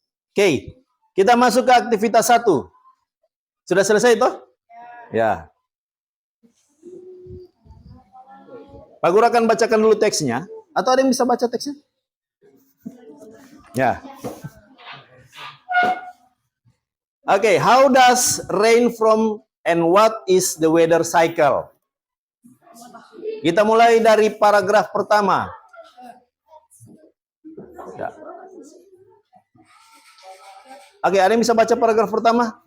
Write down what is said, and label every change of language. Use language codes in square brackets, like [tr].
[id] Oke. Kita masuk ke aktivitas 1. Sudah selesai toh? Ya. Pak Guru akan bacakan dulu teksnya. Atau ada yang bisa baca teksnya? Ya. [en] Oke, how does rain from and what is the weather cycle? [id] Kita mulai dari paragraf pertama. Ya. Oke, ada yang bisa baca paragraf pertama?